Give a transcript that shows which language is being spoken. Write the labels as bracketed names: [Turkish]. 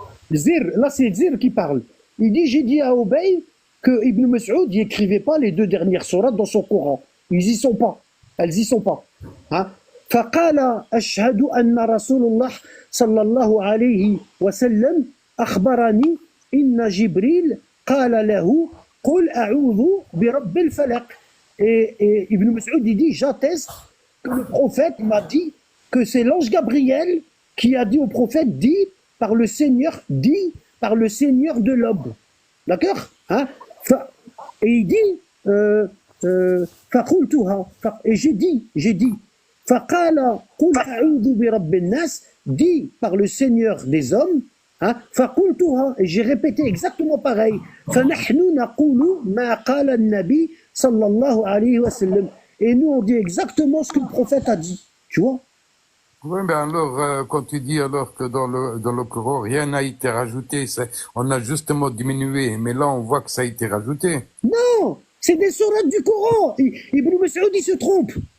[French] Zir, là c'est Zir qui parle. Il dit j'ai dit à Ubay que Ibn Mas'ud n'écrivait pas les 2 dernières sourates dans son Coran. Ils y sont pas. Elles y sont pas. Hein? [Arabic] فقال أشهد أن رسول الله صلى الله عليه وسلم أخبرني إن جبريل قال له قل أعوذ برب الفلق. [French] Et Ibn Mas'ud il dit j'atteste que le prophète m'a dit que c'est l'ange Gabriel qui a dit au prophète dit par le Seigneur de l'aube. D'accord? Hein? Et il dit [Arabic] فقلتها [French] et j'ai dit [Arabic] فقال قل أعوذ برب الناس [French] dit par le Seigneur des hommes. Hein? [Arabic] فقلتها [French] et j'ai répété exactement pareil. [Arabic] فنحن نقول ما قال النبي صلى الله عليه وسلم. [French] Et nous on dit exactement ce que le prophète a dit. Tu vois? Oui, mais alors, quand tu dis alors que dans le Coran, rien n'a été rajouté, on a justement diminué, mais là, on voit que ça a été rajouté. Non, c'est des sourates du Coran. Ibn Mas'ud, il se trompe.